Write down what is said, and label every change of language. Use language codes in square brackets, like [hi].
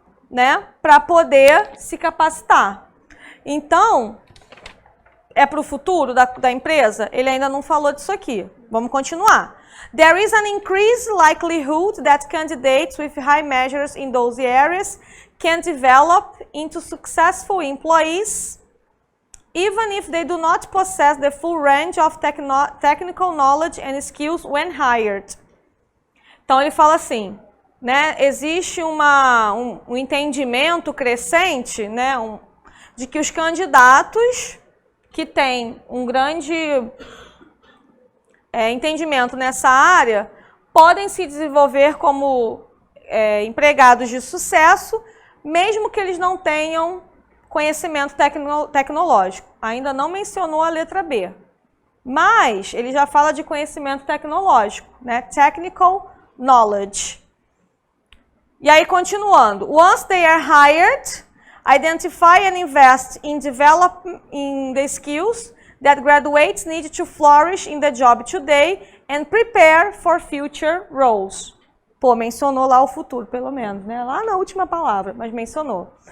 [pt] né, para poder se capacitar. Então, é para o futuro da empresa? Ele ainda não falou disso aqui. Vamos continuar. [en] There is an increased likelihood that candidates with high measures in those areas can develop into successful employees, even if they do not possess the full range of technical knowledge and skills when hired. [pt] Então, ele fala assim, né, existe um entendimento crescente, né, de que os candidatos que têm um grande entendimento nessa área podem se desenvolver como empregados de sucesso, mesmo que eles não tenham conhecimento tecnológico. Ainda não mencionou a letra B, mas ele já fala de conhecimento tecnológico, né? [en] Technical knowledge. [pt] E aí, continuando. [en] Once they are hired, identify and invest in developing the skills that graduates need to flourish in the job today and prepare for future roles. [pt] Pô, mencionou lá o futuro, pelo menos, né? Lá na última palavra, mas mencionou.